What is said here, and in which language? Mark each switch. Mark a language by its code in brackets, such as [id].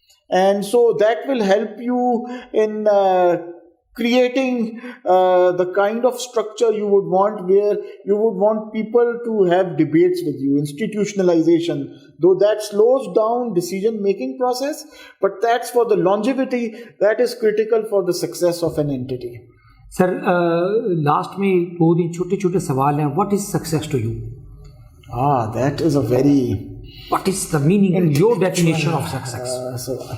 [en] And so that will help you in creating the kind of structure you would want, where you would want people to have debates with you, institutionalization, though that slows down decision-making process, but that's for the longevity, that is critical for the success of an entity. [hi] Sir, last में दो दिन छोटे-छोटे सवाल हैं. [en] What is success to you? That is a very... What is the meaning and your definition of success?